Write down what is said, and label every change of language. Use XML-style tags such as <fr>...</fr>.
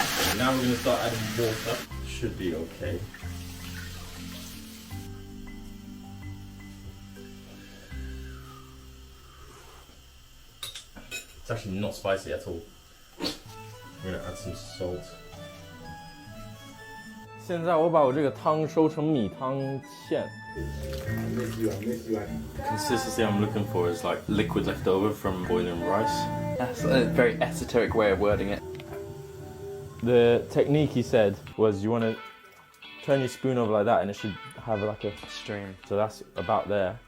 <en>And now we're going to start adding water. Should be okay. It's actually not spicy at all. We're going to add some salt.</en> <zh>现在我把我这个汤收成米汤芡。</zh> <en>Consistency I'm looking for is like liquid left over from boiling rice. That's a very esoteric way of wording it. The technique he said was you want to turn your spoon over like that and it should have like a Stream. so that's about there.</en>